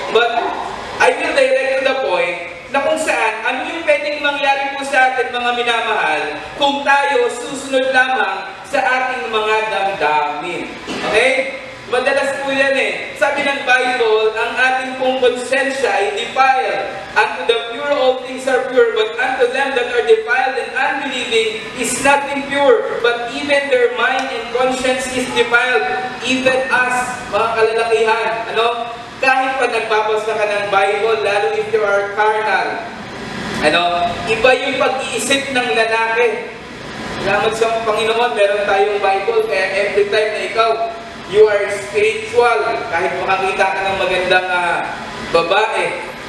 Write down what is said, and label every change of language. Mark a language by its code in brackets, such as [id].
[en] But I will direct to the point [tl] na kung saan, ano yung pwedeng mangyari po sa atin mga minamahal kung tayo susunod lamang sa ating mga damdamin. Okay? Madalas po yan eh. Sabi ng Bible, ang ating pong konsensya ay defiled. [en] Unto the pure all things are pure, but unto them that are defiled and unbelieving is nothing pure. But even their mind and conscience is defiled. Even us, [tl] mga kalalakihan. Kahit pa nagbabasa ka ng Bible, lalo [en] if you are carnal, [tl] iba yung pag-iisip ng lalaki. Salamat sa Panginoon, meron tayong Bible, kaya every time na ikaw, [en] you are spiritual, [tl] kahit makakita ka ng magandang babae.